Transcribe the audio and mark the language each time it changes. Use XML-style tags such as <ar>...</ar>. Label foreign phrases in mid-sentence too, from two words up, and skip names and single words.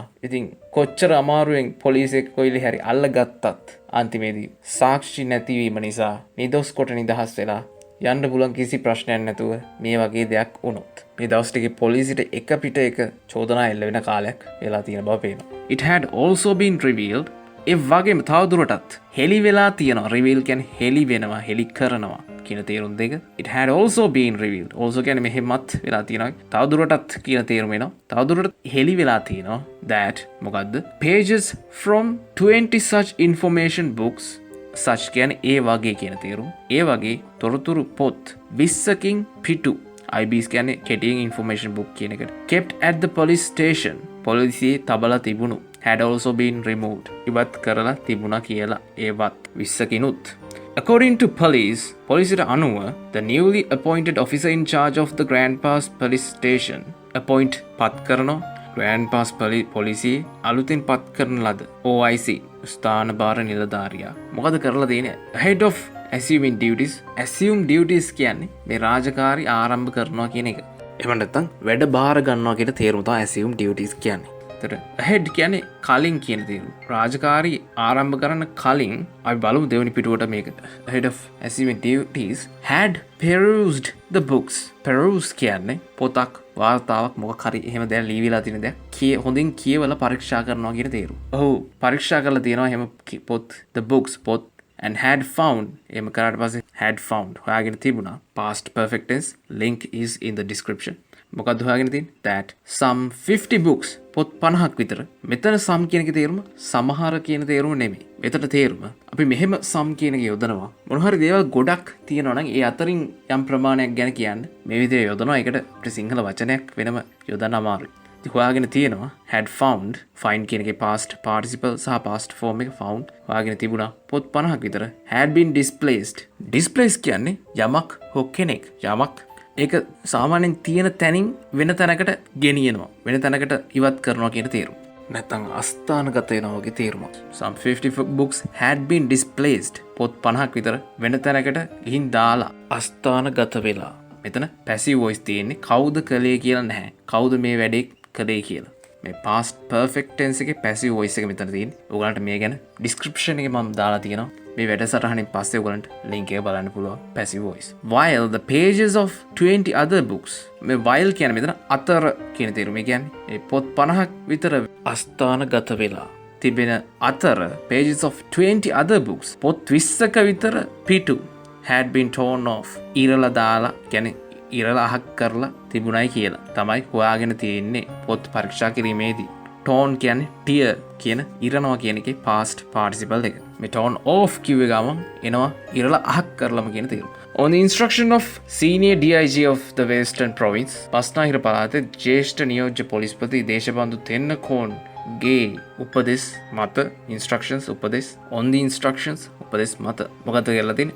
<si>ඉතින් කොච්චර අමාරුවෙන් පොලිසියෙක් කොයිලි හරි අල්ලගත්තත් අන්තිමේදී සාක්ෂි නැතිවීම නිසා නිදොස් කොට නිදහස් වෙලා යන්න පුළුවන් කිසි ප්‍රශ්නයක් නැතුව මේ වගේ දෙයක් වුණොත්. මේ දවස් ටිකේ පොලිසියට එක පිට එක චෝදනා එල්ල වෙන කාලයක් වෙලා තියෙන බව පේනවා.</si> <en>It had also been revealed</en> <si>ඒ වගේම තවදුරටත් හෙලි වෙලා තියෙනවා. රිවීල් කියන්නේ හෙලි වෙනවා, හෙලි කරනවා කියන තේරුම් දෙක.</si> <en>It had also been revealed.</en> <si>also කියන්නේ මෙහෙමත් වෙලා තියෙනවා. තවදුරටත් කියන තේරුම එනවා. තවදුරටත් හෙලි වෙලා තියෙනවා that මොකද්ද?</si> <en>pages from 20 such information books such</en> <si>කියන්නේ ඒ වගේ කියන තේරුම. ඒ වගේ තොරතුරු පොත් 20කින් පිටු IBs කියන්නේ කෙටියෙන්</si> <en>information book</en> <si>කියන එකට</si> <en>kept at the police station</en> <si>පොලිසියේ තබලා තිබුණු</si> <en>had also been removed</en> <si>ඉවත් කරලා තිබුණා කියලා ඒවත් 20කිනුත්.</si> <en>According to police,</en> <si>පොලිසියට අනුව</si> <en>the newly appointed officer in charge of the Grand Pass police station appoint</en> <si>පත් කරනවා Grand Pass පොලිසියේ අලුතින් පත් කරන ලද OIC ස්ථාන භාර නිලධාරියා මොකද කරලා තියෙන්නේ?</si> <en>head of assuming duties. assume duties</en> <si>කියන්නේ මේ රාජකාරි ආරම්භ කරනවා කියන එක. එහෙම නැත්නම් වැඩ බාර ගන්නවා කියන තේරුම තමයි</si> <en>assume duties</en> <si>කියන්නේ. head කියන්නේ කලින් කියන තේරුම. රාජකාරි ආරම්භ කරන්න කලින් අපි බලමු දෙවෙනි පිටුවට මේක.</si> <en>head of assuming duties had perused the books.</en> <si>peruse කියන්නේ පොතක් වාර්තාවක් මොකක් හරි එහෙම දෙයක් ලියවිලා තියෙන දෙයක් හොඳින් කියවලා පරීක්ෂා කරනවා කියන තේරුම. ඔව් පරීක්ෂා කරලා තියෙනවා එහෙම පොත්</si> <en>the books</en> <si>පොත්</si> <en>and had found</en> <si>එහෙම කරාට පස්සේ</si> <en>had found</en> <si>හොයාගෙන තිබුණා</si> <en>past perfect tense link is in the description.</en> <si>මොකක්ද හොයාගෙන තියෙන්නේ?</si> <en>that some 50 books</en> <si>පොත් 50ක් විතර. මෙතන some කියන එකේ තේරුම සමහර කියන තේරුම නෙමෙයි. මෙතන තේරුම අපි මෙහෙම some කියන එක යොදනවා. මොන හරි දේවල් ගොඩක් තියෙනවා නම් ඒ අතරින් යම් ප්‍රමාණයක් ගැන කියන්න මේ විදිහට යොදනවා. ඒකට අපිට සිංහල වචනයක් වෙනම යොදන්න අමාරුයි. ඉතින් හොයාගෙන තියෙනවා</si> <en>had found find</en> <si>කියන එකේ</si> <en>past participle</en> <si>සහ</si> <en>past form</en> <si>එක found හොයාගෙන තිබුණා පොත් 50ක් විතර.</si> <en>had been displaced. displaced</en> <si>කියන්නේ යමක් හෝ කෙනෙක් යමක් ඒක සාමාන්‍යයෙන් තියෙන තැනින් වෙන තැනකට ගෙනියනවා. වෙන තැනකට ඉවත් කරනවා කියන තේරුම. නැත්නම් අස්ථානගත වෙනවා වගේ තේරුමක්.</si> <en>some 50 books had been displaced.</en> <si>පොත් 50ක් විතර වෙන තැනකට ගිහින් දාලා අස්ථානගත වෙලා. මෙතන</si> <en>passive voice</en> <si>තියෙන්නේ කවුද කළේ කියලා නැහැ. කවුද මේ වැඩේ කළේ කියලා. මේ</si> <en>past perfect tense</en> <si>එකේ</si> <en>passive voice</en> <si>එක මෙතන තියෙන්නේ. ඔයගලන්ට මේ ගැන description එකේ මම දාලා තියෙනවා. මේ වැඩසටහනින් පස්සේ ඔයගලන්ට link එක බලන්න පුළුවන්</si> <en>passive voice. While the pages of 20 other books</en> <si>මේ while කියන්නේ මෙතන අතර කියන තේරුම. ඒ කියන්නේ මේ පොත් 50ක් විතර අස්ථානගත වෙලා තිබෙන අතර</si> <en>pages of 20 other books</en> <si>පොත් 20ක විතර පිටු</si> <en>had been torn off</en> <si>ඉරලා දාලා කියන්නේ ඉරලා අහක් කරලා තිබුණයි කියලා තමයි හොයාගෙන තියෙන්නේ පොත් පරීක්ෂා කිරීමේදී. torn කියන්නේ tear කියන ඉරනවා කියන එකේ past participle එක. මේ</si> <en>torn off</en> <si>කිව්ව ගමන් එනවා ඉරලා අහක් කරලම කියන තේරුම.</si> <en>On the instruction of senior DIG of the Western Province</en> <si>බස්නාහිර පළාතේ ජ්‍යෙෂ්ඨ නියෝජ්‍ය පොලිස්පති දේශබන්දු තෙන්නකෝන් ගේ උපදෙස් මත</si> <en>instructions උපදෙස් on the instructions</en> <si>උපදෙස් මත මොකද කියලා තියෙන්නේ?</si>